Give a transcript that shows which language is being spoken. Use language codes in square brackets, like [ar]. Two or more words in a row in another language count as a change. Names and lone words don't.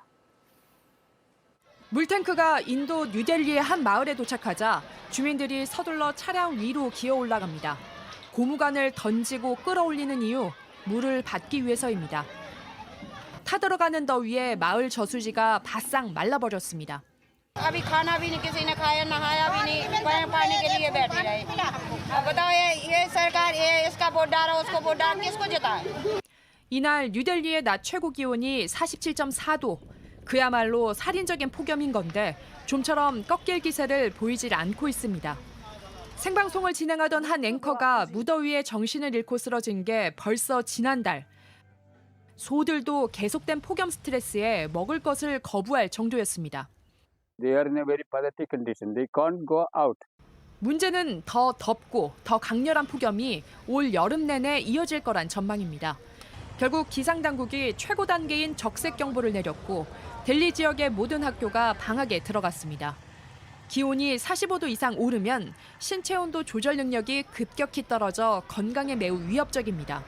[ko] 물탱크가 인도 뉴델리의 한 마을에 도착하자 주민들이 서둘러 차량 위로 기어 올라갑니다. 고무관을 던지고 끌어올리는 이유, 물을 받기 위해서입니다. 타들어가는 더위에 마을 저수지가 바싹 말라버렸습니다. [hi] अभी खाना भी नहीं किसी ने खाया नहाया भी नहीं पानी के लिए बैठी रहे अब बताओ ये सरकार ये इसका वोट डालो उसको वोट डाल किसको जिताए [ko] 이날 뉴델리의 낮 최고 기온이 47.4도. 그야말로 살인적인 폭염인 건데 좀처럼 꺾일 기세를 보이질 않고 있습니다. 생방송을 진행하던 한 앵커가 무더위에 정신을 잃고 쓰러진 게 벌써 지난달. 소들도 계속된 폭염 스트레스에 먹을 것을 거부할 정도였습니다. [en] They are in a very pathetic condition. They can't go out. [ko] 문제는 더 덥고 더 강렬한 폭염이 올 여름 내내 이어질 거란 전망입니다. 결국 기상당국이 최고 단계인 적색경보를 내렸고 델리 지역의 모든 학교가 방학에 들어갔습니다. 기온이 45도 이상 오르면 신체 온도 조절 능력이 급격히 떨어져 건강에 매우 위협적입니다.